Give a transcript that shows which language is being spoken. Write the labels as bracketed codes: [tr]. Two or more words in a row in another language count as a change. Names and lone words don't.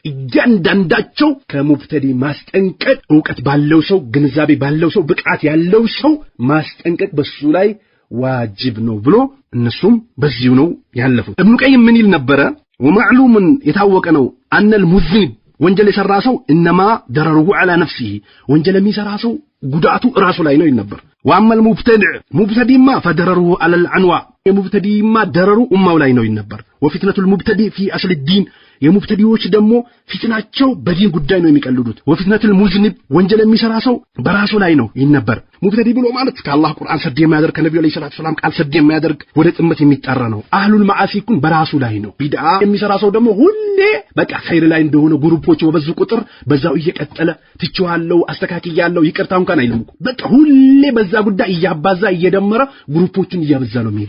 [am] እያንዳንዳቸው ከሙብተዲ ማስጠንቀቅ ዕውቀት ባለው ሰው ግንዛቤ ባለው ሰው ብቃት ያለው ሰው ማስጠንቀቅ በሱ ላይ ዋጅብ ነው ብሎ እነሱም በዚሁ ነው ያለፉት ኢብኑ ቀይም ምን ይል ነበረ ወማዕሉም የታወቀ ነው [ar] أن المذنب [am] ወንጀል የሰራ ሰው [ar] انما ضرره على نفسه [am] ወንጀል የሚሰራ ሰው ጉዳቱ ራሱ ላይ ነው ይነበር [ar] واما المبتدع فضرره على العنوا [am] የሙብተዲማ ضرሩ ኡማው ላይ ነው ይነበር [ar] وفتنه المبتدئ في اصل الدين [am] የሙብተዲዎች ደግሞ ፊትናቸው በዲን ጉዳይ ነው የሚቀልዱት [ar] وفتنه المذنب [am] ወንጀል የሚሰራ ሰው በራሱ ላይ ነው ይነበር ሙብተዲ ብሎ ማለት ከአላህ ቁርአን ሰድ የሚያደርግ ከነብዩ [ar] عليه الصلاة السلام [am] ቃል ሰድ የሚያደርግ ወደ ጥመት የሚጣራ ነው [ar] أهل المعاصي [am] ኩን በራሱ ላይ ነው ቢድዓ የሚሰራ ሰው ደግሞ ሁሌ በቃ ኸይር ላይ እንደሆነ ግሩፖች በበዙ ቁጥር በዛው እየቀጠለ ትችዋለው አስተካክያለው ይቅርታው እንኳን አይልም በቃ ሁሌ በዛ ጉዳይ እያባዛ እየደመረ ግሩፖችን እያበዛ ነው የሚሄደው